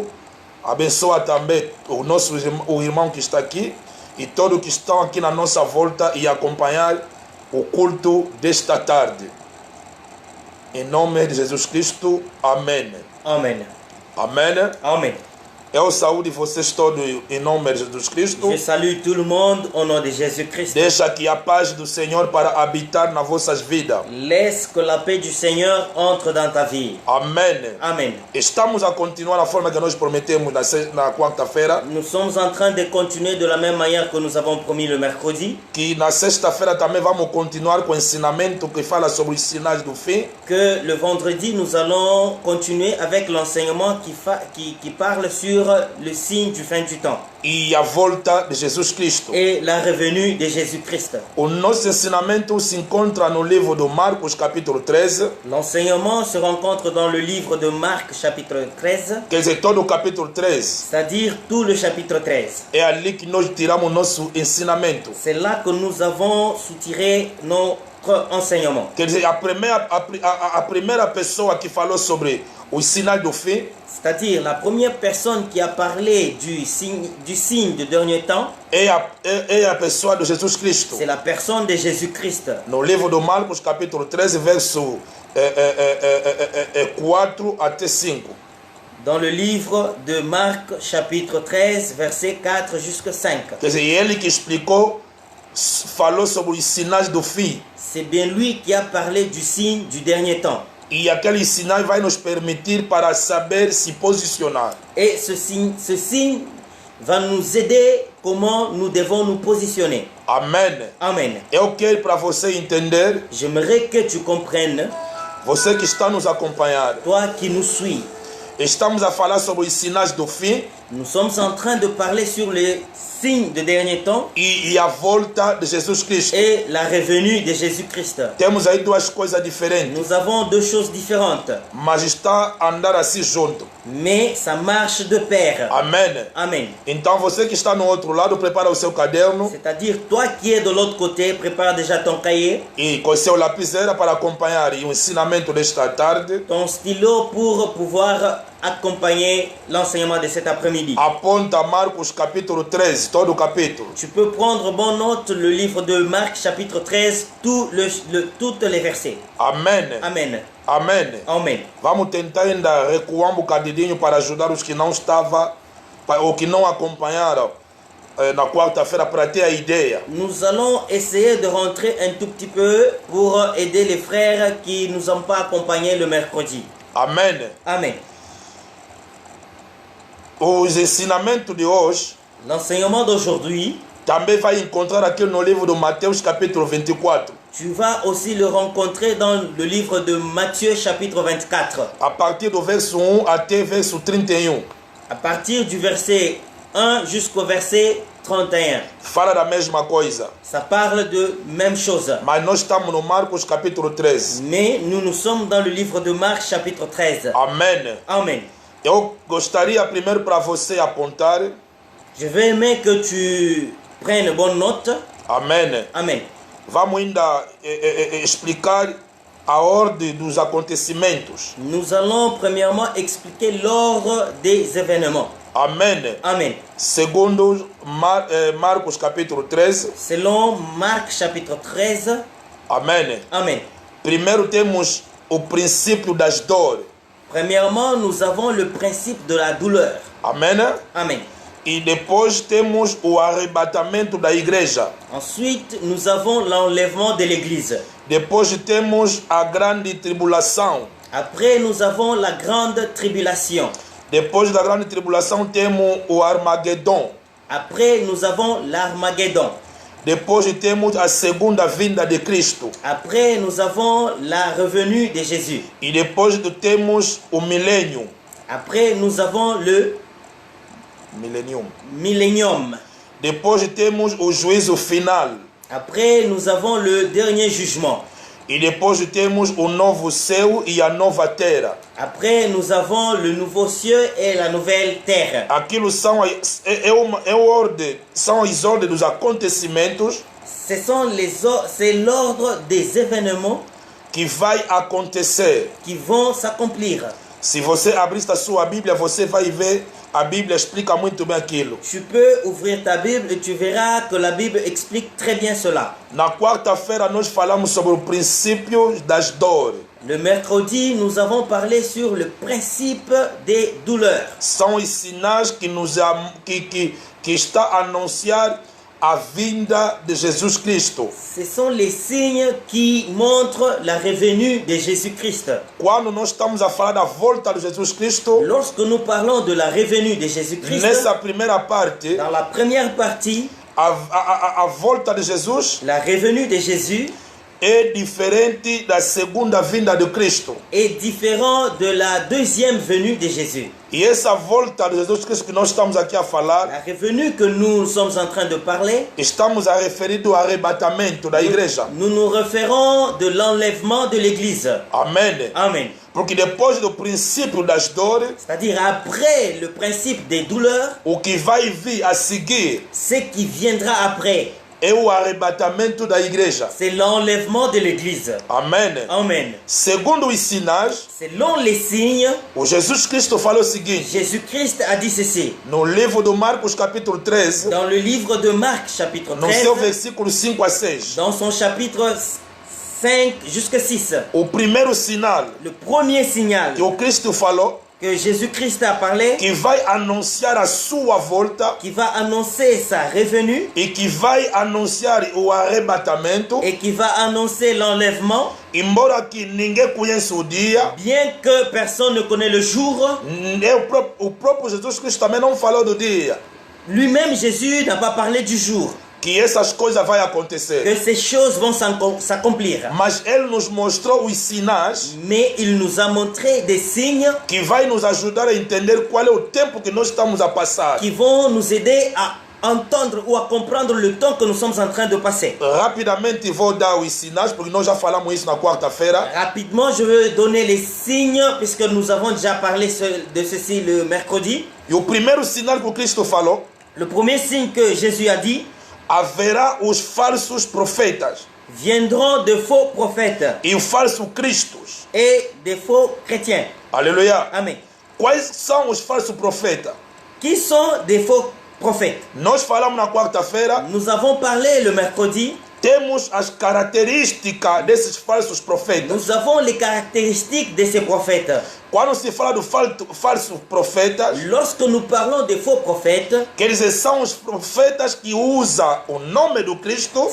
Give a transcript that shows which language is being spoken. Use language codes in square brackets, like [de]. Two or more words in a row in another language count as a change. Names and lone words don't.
[pt] Abençoa também o irmão que está aqui e todos que estão aqui na nossa volta e acompanhar o culto desta tarde. Em nome de Jesus Cristo, amém. [fr] Amen. [pt] Amém. [fr] Amen. [pt] Eu saúdo vocês todos em nome de Jesus Cristo. [fr] Je salue tout le monde au nom de Jésus-Christ. [pt] Deixa que a paz do Senhor para habitar nas vossas vidas. [fr] Laisse que la paix du Seigneur entre dans ta vie. [pt] Amém. [fr] Amen. [pt] Estamos a continuar a forma que nós prometemos na quarta-feira. [fr] Nous sommes en train de continuer de la même manière que nous avons promis le mercredi. [pt] Que na sexta-feira também vamos continuar com o ensinamento que fala sobre os sinais do fim. [fr] Que le vendredi, nous allons continuer avec l'enseignement qui parle sur le signe du fin du temps. [pt] E a volta de Jesus Cristo. [fr] Et la revenue de Jésus-Christ. [pt] O nosso ensinamento se encontra no livro de Marcos, capítulo 13. [fr] L'enseignement se rencontre dans le livre de Marc, chapitre 13. [pt] Quer dizer, todo o capítulo 13. [fr] C'est-à-dire tout le chapitre 13. [pt] É ali que nós tiramos nosso ensinamento. [fr] C'est là que nous avons soutiré notre enseignement. [pt] Quer dizer, a primeira pessoa que falou sobre os sinais do fim. [fr] C'est-à-dire la première personne qui a parlé du signe du dernier temps. [pt] É a pessoa de Jesus Cristo. [fr] C'est la personne de Jésus-Christ. [pt] No livro de Marcos, capítulo 13, verso 4 até 5. [fr] Dans le livre de Marc, chapitre 13, verset 4 jusqu'à 5. [pt] Quer dizer, ele que explicou, falou sobre os sinais do fim. [fr] C'est bien lui qui a parlé du signe du dernier temps. [pt] E aquele sinal vai nos permitir para saber se posicionar. [fr] Et ce signe va nous aider comment nous devons nous positionner. [pt] Amém. [fr] Amen. [pt] Eu quero para você entender, [fr] J'aimerais que tu comprennes, [pt] você que está nos acompanhando, [fr] toi qui nous suis, [pt] Estamos a falar sobre os sinais do fim [fr] Nous sommes en train de parler sur les signes de dernier temps [pt] e a volta de Jesus Cristo. [fr] et la revenue de Jésus-Christ. [pt] Temos aí duas coisas diferentes, [fr] Nous avons deux choses différentes, [pt] mas está a andar assim junto. [fr] mais ça marche de pair. [pt] Amém. [fr] Amen. [pt] Então você que está no outro lado, prepara o seu caderno [fr] C'est-à-dire, toi qui es de l'autre côté, prépare déjà ton cahier, [pt] e com o seu lapiseira para acompanhar o ensinamento desta tarde. [fr] ton stylo pour pouvoir accompagner l'enseignement de cet après-midi. [pt] Aponta Marcos capítulo 13, todo o capítulo. [fr] Tu peux prendre bonne note le livre de Marc chapitre 13, toutes les versets. [pt] Amém. [fr] Amen. [pt] Amém. [fr] Amen. [pt] Vamos tentar ainda recuar um bocadinho para ajudar os que não estavam ou que não acompanharam na quarta-feira para ter a ideia. [fr] Nous allons essayer de rentrer un tout petit peu pour aider les frères qui ne nous ont pas accompagnés le mercredi. [pt] Amém. [fr] Amen. [pt] Os ensinamentos de hoje [fr] L'enseignement d'aujourd'hui, [pt] também vai encontrar aqui no livro de Mateus capítulo 24, [fr] tu vas aussi le rencontrer dans le livre de Matthieu chapitre 24, [pt] a partir do verso 1 até verso 31. [fr] à partir du verset 1 jusqu'au verset 31. [pt] Fala da mesma coisa, [fr] Ça parle de même chose. [pt] mas nós estamos no Marcos capítulo 13. [fr] Mais nous sommes dans le livre de Marc chapitre 13. [pt] Amém. [fr] Amen. [pt] Eu gostaria primeiro para você apontar. [fr] Je vais aimer que tu prennes bonne note. [pt] Amém. [fr] Amen. [pt] Vamos ainda explicar a ordem dos acontecimentos. [fr] Nous allons premièrement expliquer l'ordre des événements. [pt] Amém. [fr] Amen. [pt] Segundo Marcos capítulo 13. [fr] Selon Marc chapitre 13. [pt] Amém. [fr] Amen. [pt] Primeiro temos o princípio das dores. [fr] Premièrement, nous avons le principe de la douleur. [pt] Amém. [fr] Amen. [pt] E depois temos o arrebatamento da igreja. [fr] Ensuite, nous avons l'enlèvement de l'église. [pt] Depois temos a grande tribulação. [fr] Après, nous avons la grande tribulation. [pt] Depois da grande tribulação temos o Armagedon. [fr] Après, nous avons l'Armageddon. [pt] Depois temos a segunda vinda de Cristo. [fr] Après, nous avons la revenue de Jésus. [pt] E depois temos o milênio. [fr] Après, nous avons le millénium. [pt] Depois temos o juízo final. [fr] Après, nous avons le dernier jugement. [pt] E depois temos o novo céu e a nova terra. [fr] Après, nous avons le nouveau ciel et la nouvelle terre. [pt] Aquilo são são as ordens dos acontecimentos [fr] C'est l'ordre des événements [pt] que vai acontecer. [fr] qui vont s'accomplir. [pt] Se você abrir a sua Bíblia, você vai ver a Bíblia explica muito bem aquilo. [fr] Tu peux ouvrir ta Bible et tu verras que la Bible explique très bien cela. [pt] Na quarta-feira nós falamos sobre o princípio das dores. [fr] Le mercredi, nous avons parlé sur le principe des douleurs. [pt] São os sinais que está a anunciar a vinda de Jesus Cristo. [fr] Ce sont les signes qui montrent la revenue de Jésus-Christ. [pt] Quando nós estamos a falar da volta de Jesus Cristo, [fr] Lorsque nous parlons de la revenue de Jésus-Christ, [pt] nessa primeira parte, [fr] dans la première partie, [pt] a volta de Jesus [fr] la revenue de Jésus [pt] é diferente da segunda vinda de Cristo. [fr] est différent de la deuxième venue de Jésus. [pt] E essa volta de Jesus Cristo que nós estamos aqui a falar, [fr] La revenue que nous sommes en train de parler, [pt] estamos a referir do arrebatamento da igreja. [fr] nous nous référons de l'enlèvement de l'Église. [pt] Amém. [fr] Amen. [pt] Porque depois do princípio das dores, [fr] C'est-à-dire après le principe des douleurs, [pt] o que vai vir a seguir [fr] ce qui viendra après, [pt] é o arrebatamento da igreja. [fr] c'est l'enlèvement de l'Église. [pt] Amém. [fr] Amen. [pt] Segundo os sinais, [fr] Selon les signes, [pt] o Jesus Cristo falou o seguinte, [fr] Jésus-Christ a dit ceci. [pt] no livro de Marcos capítulo 13, [fr] Dans le livre de Marc, chapitre [pt] no seu 13, versículo 5 a 6, [fr] dans son chapitre 5 jusqu'à 6, [pt] o primeiro sinal [fr] le premier signal [pt] que o Cristo falou, [fr] que Jésus-Christ a parlé, [pt] que vai anunciar a sua volta [fr] qui va annoncer sa revenue [pt] e que vai anunciar o arrebatamento, [fr] et qui va annoncer l'enlèvement, [pt] embora que ninguém conheça o dia, [fr] bien que personne ne connaît le jour, [pt] o próprio Jesus Cristo também não falou do dia, [fr] lui-même Jésus n'a pas parlé du jour. [pt] que que essas coisas vão acontecer. [fr] que ces choses vont s'accomplir. [pt] Mas ele nos mostrou os sinais [fr] Mais il nous a montré des signes [pt] que vai nos ajudar a entender qual é o tempo que nós estamos a passar. [fr] qui vont nous aider à entendre ou à comprendre le temps que nous sommes en train de passer. [pt] Rapidamente vou dar os sinais, porque nós já falamos isso na quarta-feira. [fr] Rapidement, je veux donner les signes, puisque nous avons déjà parlé de ceci le mercredi. [pt] E o primeiro sinal que o Cristo falou, [fr] Le premier signe que Jésus a dit, [pt] haverá os falsos profetas [fr] viendront de faux prophètes [pt] e o falso Cristos. [fr] et des faux chrétiens. [pt] Aleluia. [fr] Amen. [pt] Quais são os falsos profetas? [fr] Qui sont des faux prophètes? [pt] Nós falamos na quarta-feira, [fr] Nous avons parlé le mercredi. [pt] temos as características desses falsos profetas. [fr] Nous avons les caractéristiques de ces prophètes. [pt] Quando se fala do falso profetas, [fr] Lorsque nous parlons des faux prophètes, [pt] quer dizer, são os profetas que usam o nome do Cristo,